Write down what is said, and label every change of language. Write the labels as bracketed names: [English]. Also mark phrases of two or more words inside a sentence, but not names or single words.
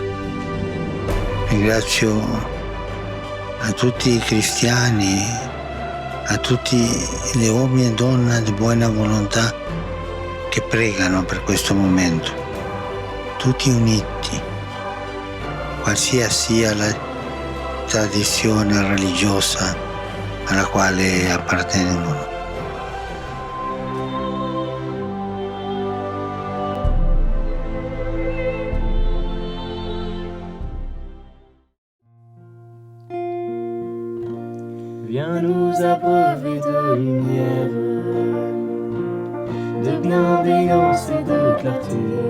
[Italian] Ringrazio a tutti i cristiani, a tutti gli uomini e donne di buona volontà che pregano per questo momento, tutti uniti, qualsiasi sia la tradizione religiosa alla quale appartengono. [French] Viens nous abreuver de lumière, de bienveillance et de clarté.